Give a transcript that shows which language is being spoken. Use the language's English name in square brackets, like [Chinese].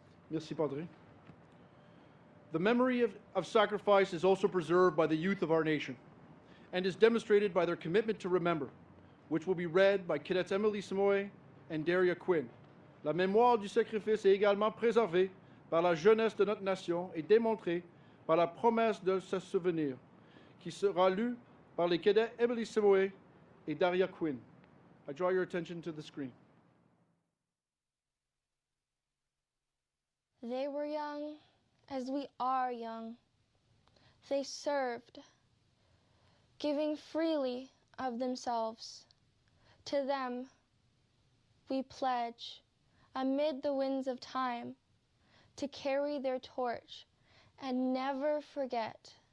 [French] Merci, Padre. [English] The memory of sacrifice is also preserved by the youth of our nation and is demonstrated by their commitment to remember, which will be read by Cadets Emily Simoe and Daria Quinn. [French] La mémoire du sacrifice est également préservée par la jeunesse de notre nation et démontrée par la promesse de se souvenir, qui sera lue par les cadets Emily Simoe et Daria Quinn. [English] I draw your attention to the screen. They were young as we are young. They served, giving freely of themselves. To them we pledge, amid the winds of time, to carry their torch and never forget.